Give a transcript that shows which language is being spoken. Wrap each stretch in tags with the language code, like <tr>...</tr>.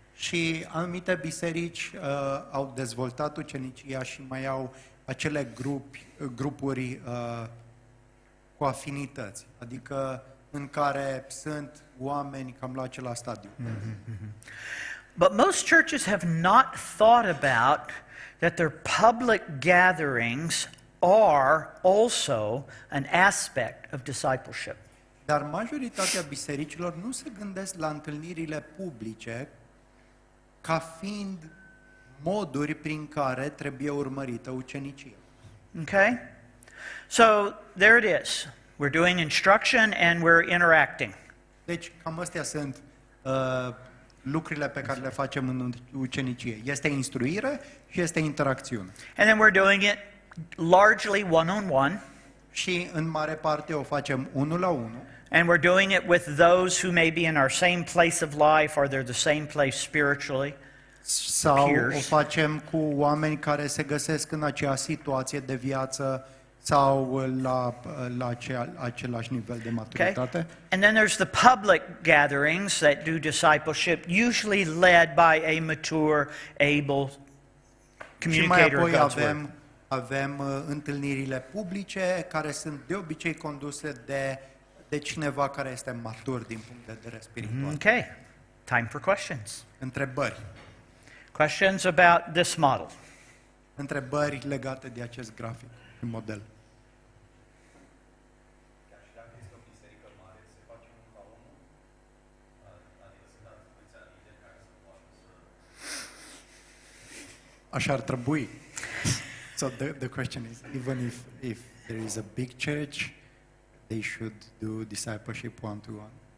<ro>Și anumite biserici au dezvoltat ucenicia și mai au acele grupuri cu afinități, adică în care sunt oameni cam la același stadiu.</ro> <en>But most churches have not thought about that their public gatherings are also an aspect of discipleship.</en> <ro>Dar majoritatea bisericilor nu se gândesc la întâlnirile publice ca fiind moduri prin care trebuie urmărită ucenicia.</ro> <en>Okay? So there it is. We're doing instruction and we're interacting.</en> <ro>Deci cam astea sunt lucrurile pe care le facem în ucenicie. Este instruire și este interacțiune.</ro> <en>And then we're doing it largely one-on-one.</en> <ro>Și în mare parte o facem 1 la 1.</ro> <en>And we're doing it with those who may be in our same place of life or they're the same place spiritually.</en> <ro>Sau</ro> <en>Peers.</en> <ro>o facem cu oameni care se găsesc în acea situație de viață sau la același nivel de maturitate.</ro> <en>Okay? And then there's the public gatherings that do discipleship, usually led by a mature, able</en> <ro>Și mai</ro> <en>communicator of</en> <ro>apoi</ro> <en>God's word.</en> <ro>avem întâlnirile publice care sunt de obicei conduse de cineva care este matur din punct de vedere spiritual.</ro> <en>Okay. Time for questions.</en> <ro>Întrebări.</ro> <en>Questions about this model.</en> <ro>Întrebări legate de acest grafic, model. Chiar și dacă este o biserică mare, se face 1 la 1? Adică se dă atâția lideri care să poată să... Așa ar trebui.</ro> <en>So the question is, even if there is a big church, they should do discipleship 1-to-1.</en>